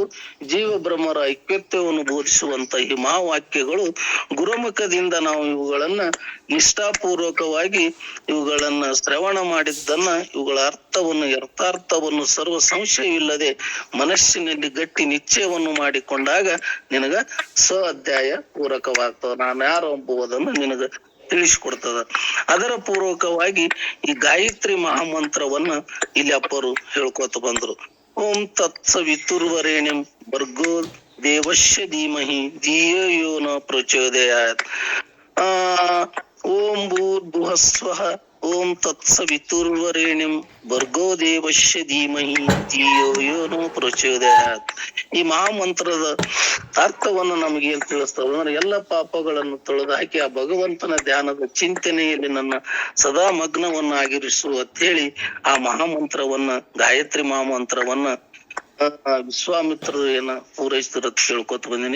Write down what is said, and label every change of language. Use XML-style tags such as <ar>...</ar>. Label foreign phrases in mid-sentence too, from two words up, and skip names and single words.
<kn>ಜೀವ ಬ್ರಹ್ಮರ ಐಕ್ಯತ್ವವನ್ನು ಬೋಧಿಸುವಂತ ಈ ಮಹಾವಾಕ್ಯಗಳು ಗುರುಮುಖದಿಂದ ನಾವು ಇವುಗಳನ್ನ ನಿಷ್ಠಾಪೂರ್ವಕವಾಗಿ ಇವುಗಳನ್ನ ಶ್ರವಣ ಮಾಡಿದ್ದನ್ನ, ಇವುಗಳ ಅರ್ಥವನ್ನು ಯಥಾರ್ಥವನ್ನು ಸರ್ವ ಸಂಶಯವಿಲ್ಲದೆ ಮನಸ್ಸಿನಲ್ಲಿ ಗಟ್ಟಿ ನಿಶ್ಚಯವನ್ನು ಮಾಡಿಕೊಂಡಾಗ ನಿನಗ ಸ್ವ ಅಧ್ಯಾಯ ಪೂರಕವಾಗ್ತವ. ನಾನು ಯಾರು ಎಂಬುವುದನ್ನು ನಿನಗ ತಿಳಿಸಿಕೊಡ್ತದ. ಅದರ ಪೂರ್ವಕವಾಗಿ ಈ ಗಾಯತ್ರಿ ಮಹಾಮಂತ್ರವನ್ನ ಇಲ್ಲಿ ಅಪ್ಪರು ಹೇಳ್ಕೊತ ಬಂದ್ರು.</kn> <sa>ಓಂ ತತ್ಸವಿತುರ್ವರೇಣ್ಯಂ ಭರ್ಗೋ ದೇವಸ್ಯ ಧೀಮಹಿ ಧಿಯೋ ಯೋ ನ ಪ್ರಚೋದಯಾತ್. ಓಂ ಭೂರ್ಭುವಸ್ವಃ ಓಂ ತತ್ಸವಿತುರ್ವರೇಣ್ಯಂ ಭರ್ಗೋ ದೇವಸ್ಯ ಧೀಮಹಿ ಧಿಯೋ ಯೋ ನ ಪ್ರಚೋದಯಾತ್.</sa> <kn>ಈ ಮಹಾಮಂತ್ರದ ಅರ್ಥವನ್ನು ನಮಗೆ ಏನ್ ತಿಳಿಸ್ತದೆ ಅಂದ್ರೆ, ಎಲ್ಲ ಪಾಪಗಳನ್ನು ತೊಳೆದು ಹಾಕಿ ಆ ಭಗವಂತನ ಧ್ಯಾನದ ಚಿಂತನೆಯಲ್ಲಿ ನನ್ನ ಸದಾ ಮಗ್ನವನ್ನಾಗಿರಿಸು ಅಂತ ಹೇಳಿ ಆ ಮಹಾಮಂತ್ರವನ್ನ, ಗಾಯತ್ರಿ ಮಹಾಮಂತ್ರವನ್ನ ವಿಶ್ವಾಮಿತ್ರರು ಏನ ಪೂರೈಸ್ತಿರತ್ ಕೇಳ್ಕೊತ ಬಂದಿನಿ.</kn>